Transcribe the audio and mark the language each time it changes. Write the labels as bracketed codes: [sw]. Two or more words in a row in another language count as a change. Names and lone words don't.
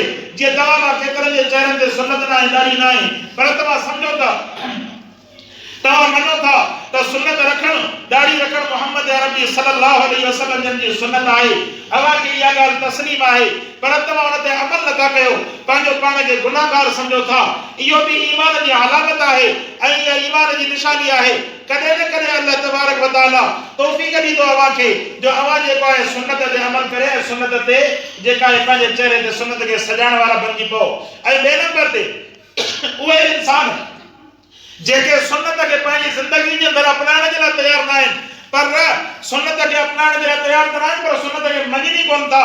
[sd] जीअं तव्हां मां केतिरनि जे चेहरनि ते सुन्नत न आहे, दाढ़ी न आहे, पर तव्हां सम्झो था, तव्हां मञो था त सुन्नत रखणु, दाढ़ी रखणु मोहम्मद अरबी [ar] صلى الله عليه وسلم [sd] जी सुन्नत आहे। अवां खे इहा ॻाल्हि तस्लीम आहे, पर तव्हां उन ते अमल नथा कयो, पंहिंजो पाण खे गुनाहगार सम्झो था। इहो बि ईमान जी अलामत आहे ऐं इहा ईमान जी निशानी आहे। कॾहिं न कॾहिं [ar] الله تبارك وتعالى [sd] तौफ़ीक़ ॾींदो अवां खे जो अवां जेको आहे सुन्नत ते अमल करे ऐं सुन्नत ते जेका आहे पंहिंजे चेहरे ते सुन्नत खे सजाइण वारा बणिजी पओ। ऐं ॿिए नंबर ते उहे इंसान जेके सुन्नत के पंहिंजी जिंदगी जे अंदर अपनाइण जे लाइ तयार न आहिनि, पर सुन्नत के अपनाइण जे लाइ तयार त न आहिनि, पर सुन्नत खे मञनि कोन था।